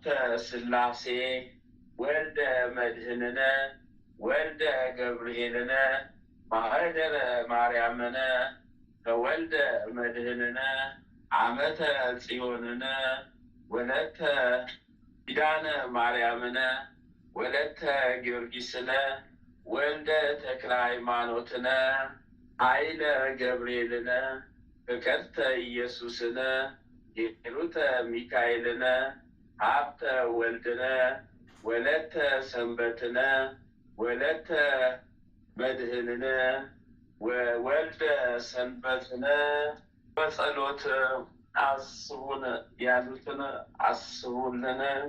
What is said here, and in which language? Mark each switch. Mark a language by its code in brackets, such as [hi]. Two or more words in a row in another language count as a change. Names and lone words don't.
[am] ሥላሴ ወልደ መድኅንነ ወልደ ገብርኤልነ ማህደረ ማርያምነ ከወልደ መድኅንነ አመተ ጽዮንነ ወለተ ኪዳነ ማርያምነ ወለተ ጊዮርጊስነ ወልደ ተክለ ሃይማኖትነ ኃይለ ገብርኤልነ ፍቅርተ ኢየሱስነ ሂሩተ ሚካኤልነ ሀብተ ወልድነ ወለተ ሰንበትነ ወለተ መድኅንነ ወልደ ሰንበትነ በጸሎት አስቡን፣ ያሉትን አስቡልን፣